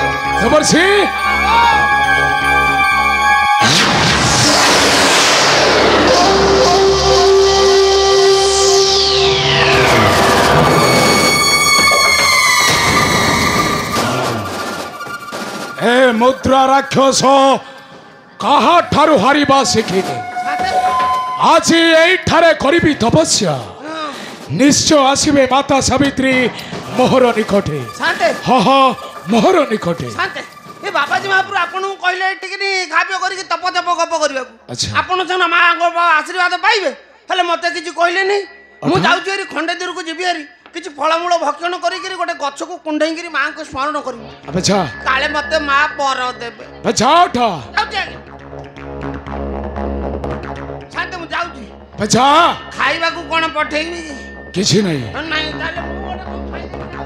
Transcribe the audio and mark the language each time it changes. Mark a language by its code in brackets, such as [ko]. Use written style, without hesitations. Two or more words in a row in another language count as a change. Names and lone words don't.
[or] ଦେବର୍ଷି ଏ ମୁଦ୍ରା ରାକ୍ଷସ କାହା ଠାରୁ ହାରିବା ଶିଖିଲେ ଆଜି ଏଇଠାରେ କରିବି ତପସ୍ୟା ନିଶ୍ଚୟ ଆସିବେ ମାତା ସାବିତ୍ରୀ ମୋହର ନିକଟେ শান্তে ହଁ ହଁ ମୋହର ନିକଟେ শান্তে ଏ ବାବାଜୀ ମହାପୁର ଆପଣଙ୍କୁ କହିଲେ ଟିକେ ଖାଦ୍ୟ କରିକି ତପ ତପ ଗପ କରିବାକୁ ଆଚ୍ଛା। ଆପଣ ସିନା ମାଆଙ୍କ ଆଶୀର୍ବାଦ ପାଇବେ ହେଲେ ମତେ କିଛି କହିଲେନି ମୁଁ ଯାଉଛି ହେରି ଖଣ୍ଡେ ଦୂରକୁ ଯିବି ହେରି କିଛି ଫଳମୂଳ ଭକ୍ଷଣ କରିକିରି ଗୋଟେ ଗଛକୁ କୁଣ୍ଡେଇକିରି ମାଆଙ୍କୁ ସ୍ମରଣ କରିବି ଆବେ ଯା କାଳେ ମତେ ମା ବର ଦେବେ আবে ଯା ওঠা ଯାଉଛି ଆଜ୍ଞା ଶାନ୍ତେ ମୁଁ ଯାଉଛି ଆବେ ଯା ଖାଇବାକୁ କ'ଣ ପଠେଇବି କିଛି ନାଇଁ ନାଇଁ ତାହେଲେ ମୁଁ ଗୋଟେ କ'ଣ ଖାଇଦେବି